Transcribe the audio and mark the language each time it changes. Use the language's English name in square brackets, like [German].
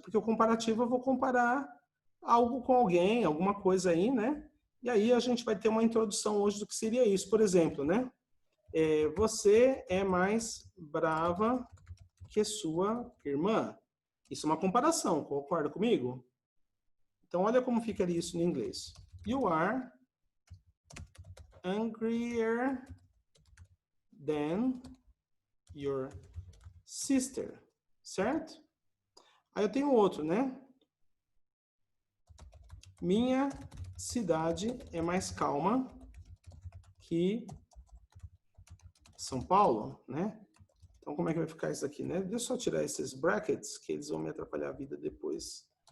[Portuguese] Porque o comparativo eu vou comparar algo com alguém, alguma coisa aí, né? E aí a gente vai ter uma introdução hoje do que seria isso. Por exemplo, né? Você é mais brava que sua irmã. Isso é uma comparação, concorda comigo? Então, olha como ficaria isso em inglês. [English] You are angrier than your sister. [Portuguese] Certo? Aí eu tenho outro, né? Minha cidade é mais calma que São Paulo, né? Então, como é que vai ficar isso aqui, né? Deixa eu só tirar esses brackets, que eles vão me atrapalhar a vida depois.